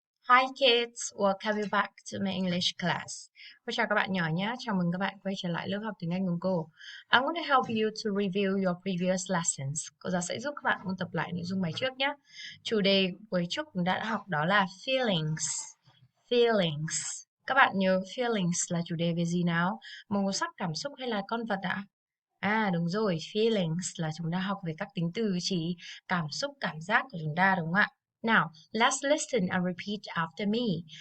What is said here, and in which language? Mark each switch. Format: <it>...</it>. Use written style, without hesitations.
<en>Hi kids, welcome you back to my English class.</en> <vi>Cô chào các bạn nhỏ nhé, chào mừng các bạn quay trở lại lớp học tiếng Anh cùng cô.</vi> <en>I'm going to help you to review your previous lessons.</en> <vi>Cô giáo sẽ giúp các bạn ôn tập lại nội dung bài trước nhé. Chủ đề buổi trước chúng ta đã học đó là feelings. Feelings. Các bạn nhớ feelings là chủ đề về gì nào? Màu sắc, cảm xúc hay là con vật ạ? À đúng rồi, feelings là chúng ta học về các tính từ chỉ cảm xúc, cảm giác của chúng ta đúng không ạ?</vi> <en>Nào, let's listen and repeat after me.</en>